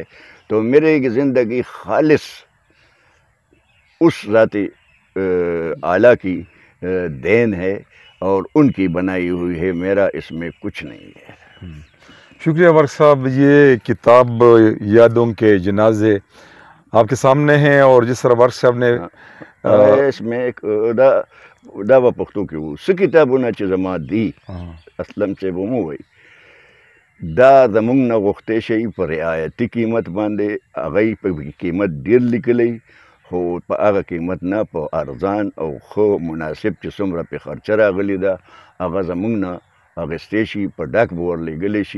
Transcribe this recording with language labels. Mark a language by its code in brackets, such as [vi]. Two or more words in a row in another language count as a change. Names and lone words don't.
[ur] تو میری زندگی خالص اس ذاتی اعلیٰ کی دین ہے اور ان کی بنائی ہوئی ہے. میرا اس میں کچھ نہیں ہے. شکریہ برق صاحب. یہ کتاب یادوں کے جنازے آپ کے سامنے ہیں, اور جس طرح برق صاحب نے اس میں ایک دعوی پختوں کی وہ س [ps] کتابونه چې زما دی اصلاً چې به مو وی دا زمونږ نه غوښتې شي په رعایتي قیمت باندې, هغوی په قیمت ډیر لیکلی, خو په هغه قیمت نه په ارزان او ښه مناسب چې څومره پې خرچه راغلې ده هغه زمونږ نه اخیستی شي, په ډک به ورلیږلی شي.